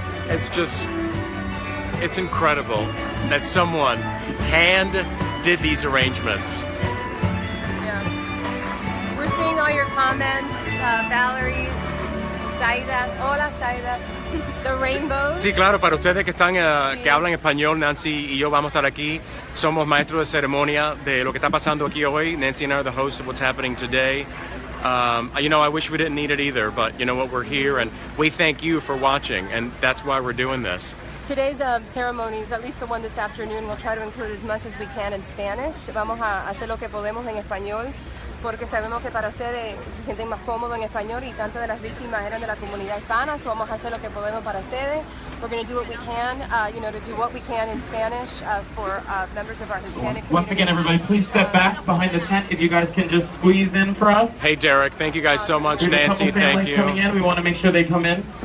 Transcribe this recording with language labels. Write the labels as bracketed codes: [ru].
[en] It's just, it's incredible that someone hand did these arrangements. Yeah. We're seeing all your comments, Valerie, Zaida, hola Zaida, the rainbows. [es] Sí, claro, para ustedes que están que hablan español, Nancy y yo vamos a estar aquí. Somos maestros de ceremonia de lo que está pasando aquí hoy. [en] Nancy and I are the hosts of what's happening today. You know, I wish we didn't need it either, but you know what, we're here and we thank you for watching, and that's why we're doing this. Today's ceremonies, at least the one this afternoon, we'll try to include as much as we can in Spanish. [es] Vamos a hacer lo que podemos en español, porque sabemos que para ustedes se sienten más cómodos en español y tantas de las víctimas eran de la comunidad hispana, so vamos a hacer lo que podemos para ustedes. [en] We're going to do what we can, you know, to do what we can in Spanish for members of our Hispanic community. Once again, everybody, please step back behind the tent if you guys can just squeeze in for us. Hey, Derek, thank you guys so much. There's Nancy, a couple thank families coming you. in. We want to make sure they come in.